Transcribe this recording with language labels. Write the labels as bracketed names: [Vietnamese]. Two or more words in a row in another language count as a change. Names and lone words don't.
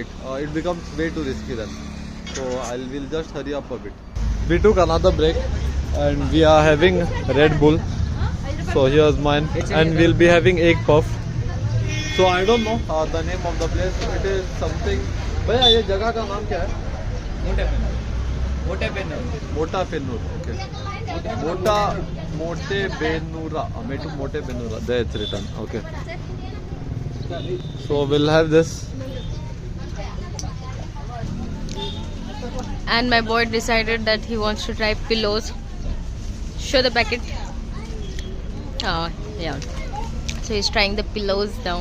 [English] It becomes way too risky then. So we'll just hurry up a bit. We took another break, and we are having Red Bull. So here's mine, and we'll be having egg puff. So I don't know the name of the place. It is something. [Hindi] भैया ये जगह का नाम क्या है? [English] Mote Benur. Okay. Mote Benura. Mote Benura. There it's written. Okay. So we'll have this. And my boy decided that he wants to try pillows. Show the packet. Oh, yeah. So he's trying the pillows now.